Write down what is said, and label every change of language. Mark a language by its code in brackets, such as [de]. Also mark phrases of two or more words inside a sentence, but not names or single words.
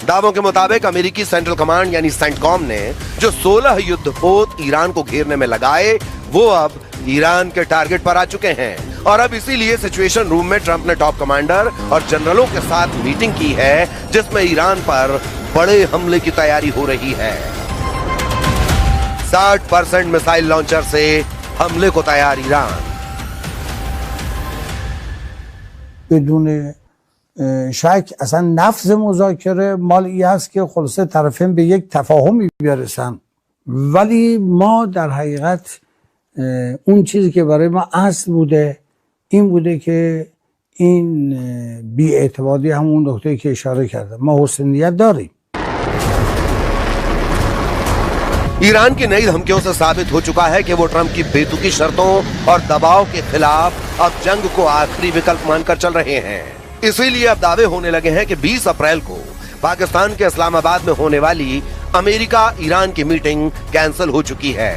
[hi] दावों के मुताबिक अमेरिकी [en] central command [hi] यानी सेंटकॉम ने जो 16 युद्धपोत ईरान को घेरने में लगाए, वो अब ईरान के टारगेट पर आ चुके हैं। और अब इसीलिए [en] situation room [hi] में ट्रंप ने [en] top commander [hi] और जनरलों के साथ मीटिंग की है, जिसमें ईरान पर बड़े हमले की तैयारी हो रही है। 60% [en] missile launcher [hi] से हमले को तैयार ईरान। [fa] بدون شک اصلا نفذ مذاکره مال این هست که خلاصه طرفین به یک تفاهمی برسن، ولی ما در حقیقت اون چیزی که برای ما اصل بوده این بوده که این بی‌اعتمادی همون نکته‌ای که اشاره کردم ما حسن نیت داریم. [hi] ईरान की नई धमकियों से साबित हो चुका है कि वो ट्रंप की बेतुकी शर्तों और दबाव के खिलाफ अब जंग को आखिरी विकल्प मानकर चल रहे हैं। इसीलिए अब दावे होने लगे हैं कि 20 अप्रैल को पाकिस्तान के इस्लामाबाद में होने वाली अमेरिका ईरान की [en] meeting cancel [hi] हो चुकी है।